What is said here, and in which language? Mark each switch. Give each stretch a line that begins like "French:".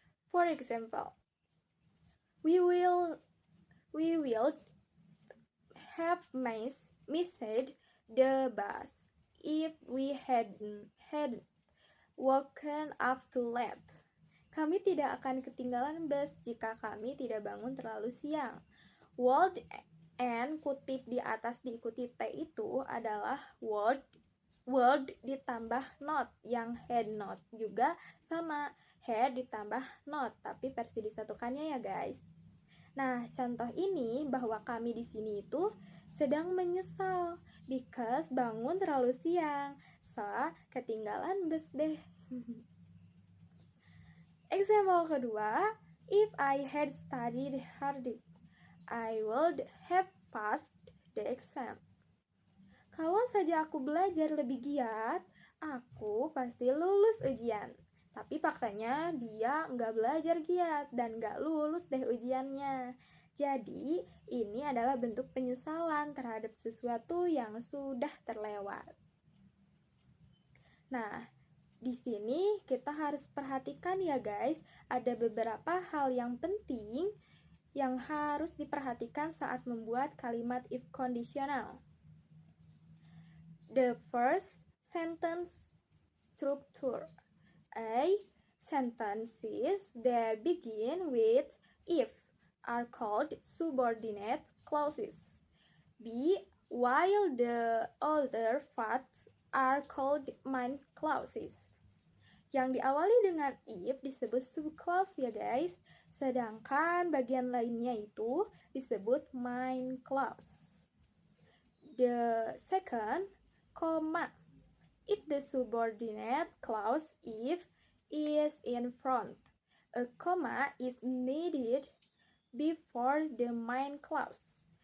English: For example, we will have missed the bus if we hadn't woken up too late.
Indonesian: Kami tidak akan ketinggalan bus jika kami tidak bangun terlalu siang. Would and kutip di atas diikuti T itu adalah would ditambah not, yang had not juga sama, had ditambah not, tapi versi disatukannya ya guys. Nah, contoh ini bahwa kami di sini itu sedang menyesal
English: because
Indonesian: bangun terlalu siang,
English: so
Indonesian: ketinggalan bus deh.
English: Example
Indonesian: kedua,
English: if I had studied harder, I would have passed the exam.
Indonesian: Kalau saja aku belajar lebih giat, aku pasti lulus ujian. Tapi faktanya dia nggak belajar giat dan nggak lulus deh ujiannya. Jadi, ini adalah bentuk penyesalan terhadap sesuatu yang sudah terlewat. Nah, di sini kita harus perhatikan ya guys, ada beberapa hal yang penting yang harus diperhatikan saat membuat kalimat if conditional.
English: The first sentence structure. A. Sentences that begin with if are called subordinate clauses. B. While the other parts are called main clauses.
Indonesian: Yang diawali dengan if disebut subclause ya guys, sedangkan bagian lainnya itu disebut main clause.
English: The second, comma. If the subordinate clause if is in front, a comma is needed before the main clause.